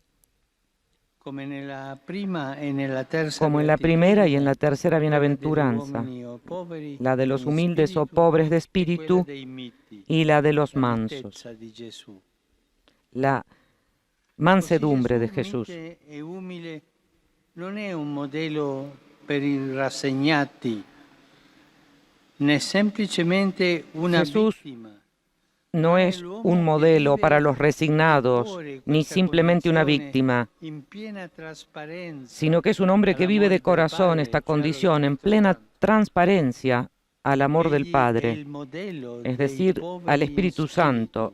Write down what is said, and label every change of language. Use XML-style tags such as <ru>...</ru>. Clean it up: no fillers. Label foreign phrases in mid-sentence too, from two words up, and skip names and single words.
<es>Como en la primera y en la tercera bienaventuranza, la de los humildes o pobres de espíritu y la de los mansos. La mansedumbre de Jesús. No es un modelo</es> <it>per i rassegnati, né semplicemente una víctima.</it> <es>No es un modelo para los resignados, ni simplemente una víctima, sino que es un hombre que vive de corazón esta condición en plena transparencia al amor del Padre, es decir, al Espíritu Santo.</es>